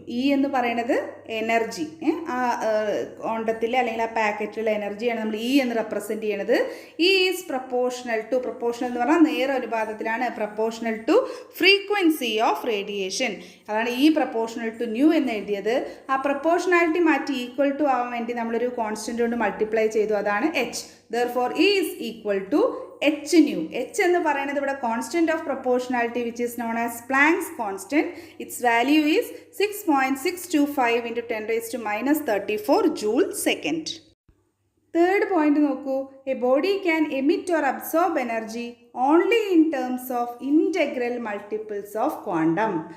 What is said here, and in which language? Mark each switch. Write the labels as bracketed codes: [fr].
[ml] E എന്ന് പറയുന്നത് energy, ആ ക്വാണ്ടത്തിലെ അല്ലെങ്കിൽ ആ പാക്കറ്റിലുള്ള എനർജിയാണ് നമ്മൾ ഇ എന്ന് റെപ്രസെൻ്റ് ചെയ്യണത്. [en] E is proportional to, proportional [ml] എന്ന് പറഞ്ഞാൽ നേരനുപാതത്തിലാണ്, [en] Proportional to frequency of radiation. [ml] അതാണ് ഇ പ്രപ്പോർഷണൽ ടു ന്യൂ എന്ന് എഴുതിയത്. ആ പ്രപ്പോർഷണാലിറ്റി മാറ്റി ഈക്വൽ ടു ആവാൻ വേണ്ടി നമ്മളൊരു കോൺസ്റ്റൻ്റ് കൊണ്ട് മൾട്ടിപ്ലൈ ചെയ്തു, അതാണ് H. [en] therefore E is equal to h nu. h [ml] എന്ന് പറയുന്നത് ഇവിടെ [en] Constant of proportionality which is known as Planck's constant. Its value is 6.625 into 10⁻34 joule second. Third point നോക്കൂ. A body can emit or absorb energy only in terms of integral multiples of quantum.